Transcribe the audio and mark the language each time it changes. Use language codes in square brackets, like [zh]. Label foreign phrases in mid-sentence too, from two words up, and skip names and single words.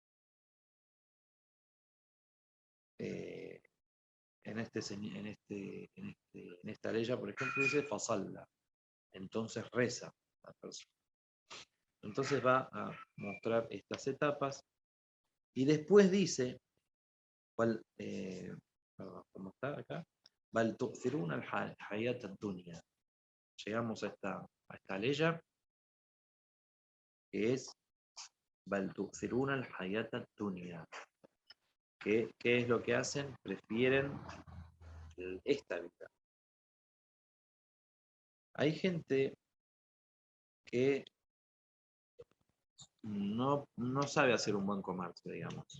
[es] En esta ley, por ejemplo, dice Fasalla. Entonces reza la persona. Entonces va a mostrar estas etapas y después dice, ¿cómo está acá? [ar] بل تؤثرون الحياة الدنيا. [es] Llegamos a esta ley que es [ar] بل تؤثرون الحياة الدنيا. [es] ¿Qué es lo que hacen? Prefieren esta vida. Hay gente que no sabe hacer un buen comercio, digamos.